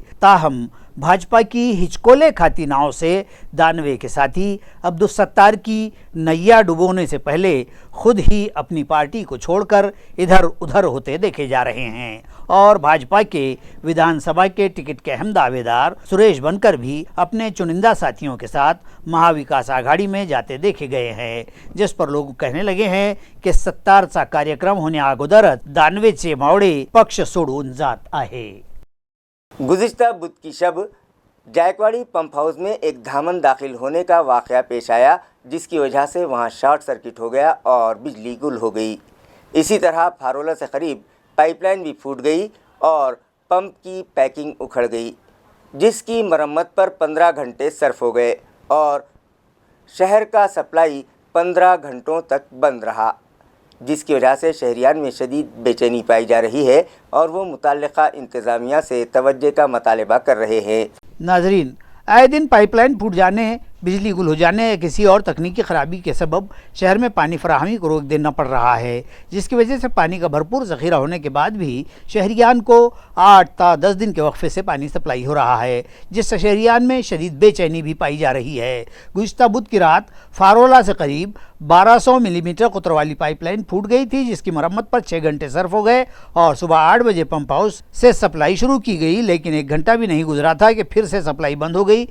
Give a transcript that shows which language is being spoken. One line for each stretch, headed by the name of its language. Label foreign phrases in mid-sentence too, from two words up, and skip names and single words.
Urdu: تاہم بھاجپا کی ہچکولے کھاتی ناؤ سے دانوے کے ساتھی عبدالستار کی نیا ڈبونے سے پہلے خود ہی اپنی پارٹی کو چھوڑ کر ادھر ادھر ہوتے دیکھے جا رہے ہیں اور بھاجپا کے ودھان سبھا کے ٹکٹ کے اہم دعوے دار سریش بنکر بھی اپنے چنندہ ساتھیوں کے ساتھ مہا وکاس آگھاڑی میں جاتے دیکھے گئے ہیں، جس پر لوگ کہنے لگے ہیں کہ 70 کاریکرم ہونے
Marathi: आगोदर दानवे चे मावळे पक्ष सोडून जात आहे۔
Urdu: گزشتہ بدھ کی شب جائکواڑی پمپ ہاؤس میں ایک دھامن داخل ہونے کا واقعہ پیش آیا جس کی وجہ سے وہاں شارٹ سرکٹ ہو گیا اور بجلی گل ہو گئی۔ اسی طرح پھارولا سے قریب پائپ لائن بھی پھوٹ گئی اور پمپ کی پیکنگ اکھڑ گئی جس کی مرمت پر 15 گھنٹے صرف ہو گئے اور شہر کا سپلائی 15 گھنٹوں تک بند رہا، جس کی وجہ سے شہریان میں شدید بے چینی پائی جا رہی ہے اور وہ متعلقہ انتظامیہ سے توجہ کا مطالبہ کر رہے ہیں۔ ناظرین، آئے دن پائپ لائن پھوٹ جانے بجلی گل ہو جانے یا کسی اور تکنیکی خرابی کے سبب شہر میں پانی فراہمی کو روک دینا پڑ رہا ہے، جس کی وجہ سے پانی کا بھرپور ذخیرہ ہونے کے بعد بھی شہریان کو 8 تا 10 دن کے وقفے سے پانی سپلائی ہو رہا ہے، جس سے شہریان میں شدید بے چینی بھی پائی جا رہی ہے. گزشتہ بدھ کی رات پھارولا سے قریب 1200 ملی میٹر قطر والی پائپ لائن پھوٹ گئی تھی، جس کی مرمت پر 6 گھنٹے صرف ہو گئے اور صبح 8 بجے پمپ ہاؤس سے سپلائی شروع کی گئی، لیکن 1 گھنٹہ بھی نہیں گزرا تھا کہ پھر سے سپلائی بند ہو گئی.